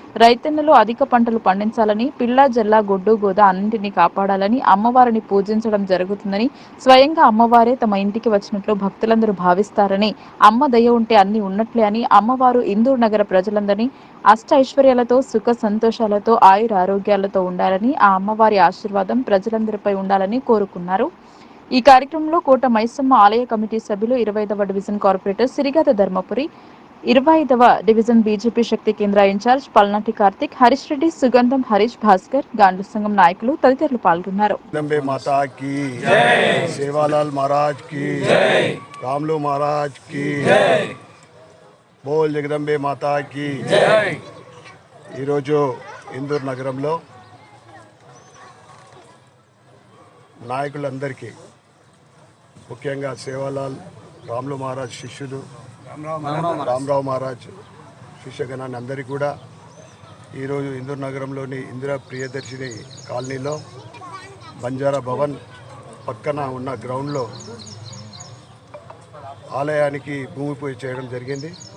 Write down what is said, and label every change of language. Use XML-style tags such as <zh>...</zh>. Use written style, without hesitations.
<te>రైతన్నలు అధిక పంటలు పండించాలని, పిల్ల జల్ల గొడ్డు గోద అన్నింటినీ కాపాడాలని అమ్మవారిని పూజించడం జరుగుతుందని, స్వయంగా అమ్మవారే తమ ఇంటికి వచ్చినట్లు భక్తులందరూ భావిస్తారని, అమ్మ దయ ఉంటే అన్ని ఉన్నట్లే అని, అమ్మవారు ఇందూరు నగర ప్రజలందరినీ అష్ట ఐశ్వర్యాలతో సుఖ సంతోషాలతో ఆయుర ఆరోగ్యాలతో ఉండాలని, ఆ అమ్మవారి ఆశీర్వాదం ప్రజలందరిపై ఉండాలని కోరుకున్నారు. ఈ కార్యక్రమంలో కోట మైసమ్మ ఆలయ కమిటీ సభ్యులు 25వ division corporator సిరిగత Dharmapuri, 25వ division BJP శక్తి కేంద్ర ఇన్ఛార్జ్ పల్నాటి కార్తిక్, హరీష్ రెడ్డి, సుగంధం హరీష్, భాస్కర్, గాండ్ల సంఘం నాయకులు తదితరులు పాల్గొన్నారు.</te> <hi>जगदम्बे माता की जय, सेवालाल महाराज की जय, रामलू महाराज की जय, बोल जगदम्बे माता की जय.</hi> <te>ఈరోజు ఇందూరు నగరంలో నాయకులందరికీ ముఖ్యంగా సేవాలాల్ రామ్లు మహారాజ్ శిష్యులు రామరావు మహారాజ్ శిష్యగణాన్ని అందరికీ కూడా ఈరోజు ఇందూరు నగరంలోని ఇందిరా ప్రియదర్శిని కాలనీలో బంజారా భవన్ పక్కన ఉన్న గ్రౌండ్లో ఆలయానికి భూమి పూజ చేయడం జరిగింది.</te>